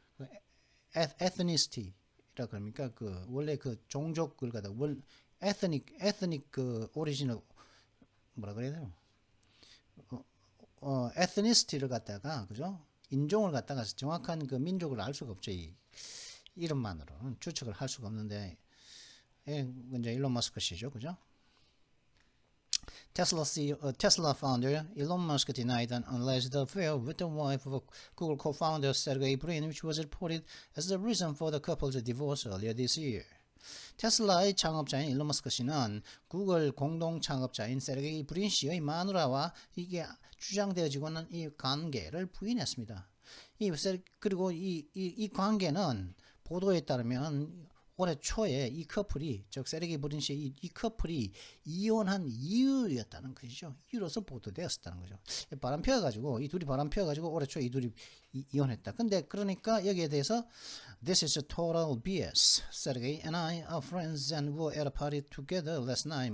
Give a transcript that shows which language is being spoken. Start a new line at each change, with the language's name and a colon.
Korean: 그 에스니시티라 그럽니까? 그 원래 그 종족을 갖다 에스닉 그 오리지널 뭐라 그래야 되나? 에스니시티를 갖다가 그죠? 인종을 갖다가 정확한 그 민족을 알 수가 없죠. 이 이름만으로는 추측을 할 수가 없는데 예, 이제 일론 머스크 씨죠. 그죠?
English: Tesla founder Elon Musk denied an alleged affair with the wife of Google co-founder Sergey Brin, which was reported as the reason for the couple's divorce earlier this year.
Korean: 테슬라의 창업자인 일론 머스크 씨는 구글 공동 창업자인 세르게이 브린 씨의 마누라와 이게 주장되어지고는 이 관계를 부인했습니다. 그리고 이 관계는 보도에 따르면 올해 초에 이 커플이 즉 세르게이 브린 씨 이 커플이 이혼한 이유였다는 것이죠. 이유로서 보도되었었다는 거죠. 바람 피워가지고 이 둘이 바람 피워가지고 올해 초에 이 둘이 이혼했다. 근데 그러니까 여기에 대해서
English: This is a total BS. Sergey and I are friends and were at a party together last night.